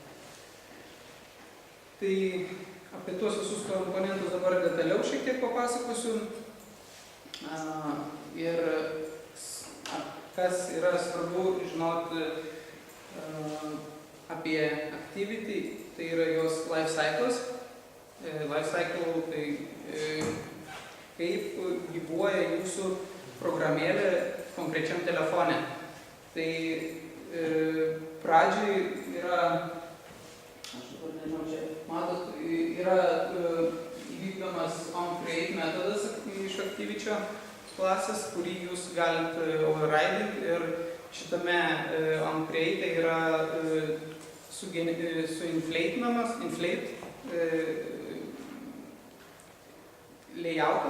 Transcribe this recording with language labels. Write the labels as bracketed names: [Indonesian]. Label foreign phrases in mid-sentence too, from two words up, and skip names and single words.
[Lithuanian] Tai apie tuos visus komponentus dabar detaliau šiek tiek papasakosiu. Ir kas yra svarbu žinoti apie Activity, tai yra jos [English] life cycles. Life cycle [Lithuanian] tai kaip gyvuoja jūsų programėlė konkrečiam telefone. Tai pradžiai yra, aš dabar nežinau, čia matot, yra įvykdomas onCreate metodas iš Activity'o klasės, kurį jūs galite overriding ir šitame onCreate yra suinflateinamas layoutas.